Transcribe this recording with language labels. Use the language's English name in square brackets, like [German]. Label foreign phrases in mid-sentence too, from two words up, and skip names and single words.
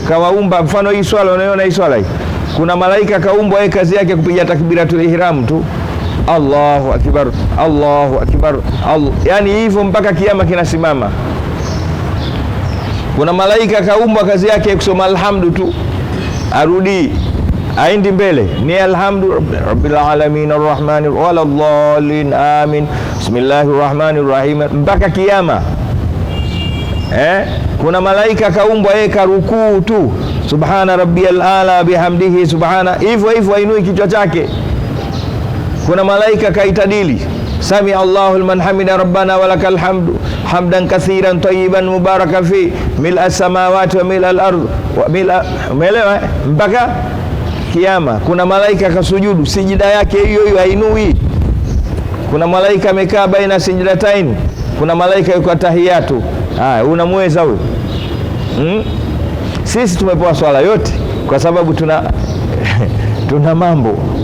[Swahili] Kawaumba, mfano hii swala, unaona hii swala hii, kuna malaika kaumbwa, yeye kazi yake kupiga [Arabic] تكبيرة الإحرام [Swahili] tu, [Arabic] الله أكبر، الله أكبر, [Swahili] yani hivyo mpaka kiyama kinasimama. Kuna malaika kaumbwa kazi yake kusoma alhamdu tu, arudi aindi mbele ni [Arabic] الحمد رب العالمين الرحمن ولا الضالين آمين بسم الله الرحمن الرحيم [Swahili] mpaka kiyama. Kuna malaika kaumbwa yeye karukuu tu, [Arabic] سبحان ربي الأعلى وبحمده سبحان, [Swahili] hivyo hivyo ainui kichwa chake. Kuna malaika kaitadili, [Arabic] سمع الله لمن حمده ربنا ولك الحمد حمدا كثيرا طيبا مباركا فيه ملء السماوات وملء الأرض وملء, [Swahili] umeelewa, mpaka kiyama. Kuna malaika kasujudu, sijida yake hiyo hiyo ainui. Kuna malaika amekaa [Arabic] بين السجدتين. [Swahili] Kuna malaika yuko tahiyatu. Unamweza huyo? Sisi tumepewa swala yote kwa sababu tuna mambo.